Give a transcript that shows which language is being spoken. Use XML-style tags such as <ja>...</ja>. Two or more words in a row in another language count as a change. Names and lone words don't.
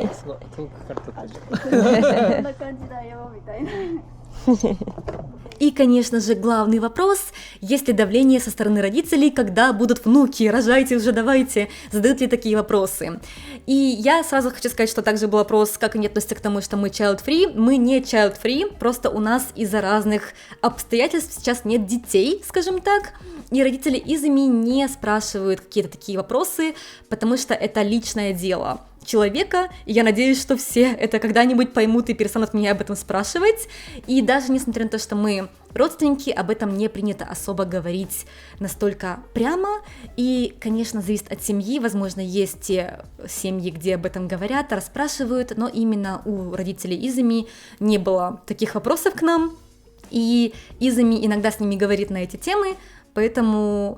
<ja>こんな感じだよみたいな。</ja> <ru>И, конечно же, главный вопрос, есть ли давление со стороны родителей, когда будут внуки, рожайте уже, давайте, задают ли такие вопросы. И я сразу хочу сказать, что также был вопрос, как они относятся к тому, что мы child-free. Мы не child-free, просто у нас из-за разных обстоятельств сейчас нет детей, скажем так, и родители Изами не спрашивают какие-то такие вопросы, потому что это личное дело человека, и я надеюсь, что все это когда-нибудь поймут и перестанут меня об этом спрашивать, и даже несмотря на то, что мы родственники, об этом не принято особо говорить настолько прямо, и, конечно, зависит от семьи, возможно, есть те семьи, где об этом говорят, расспрашивают, но именно у родителей Изами не было таких вопросов к нам, и Изами иногда с ними говорит на эти темы, поэтому...</ru>